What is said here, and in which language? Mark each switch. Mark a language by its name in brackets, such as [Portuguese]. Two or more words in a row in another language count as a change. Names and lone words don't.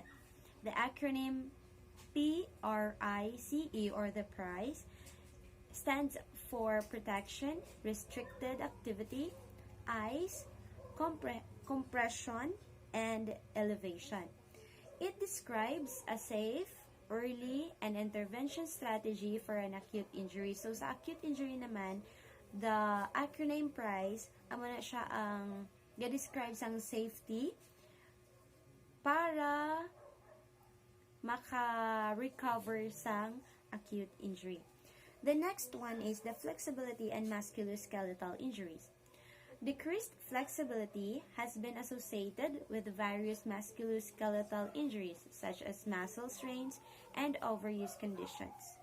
[English] The acronym PRICE or the PRICE stands for protection, restricted activity, ice, compression, and elevation. It describes a safe, early, and intervention strategy for an acute injury. [Hiligaynon] So sa [English] acute injury [Hiligaynon] naman, [English] the acronym PRICE, [Hiligaynon] amo na siya ang ga-describe sang safety para maka-recover sang [English] acute injury. The next one is the flexibility and musculoskeletal injuries. Decreased flexibility has been associated with various musculoskeletal injuries such as muscle strains and overuse conditions.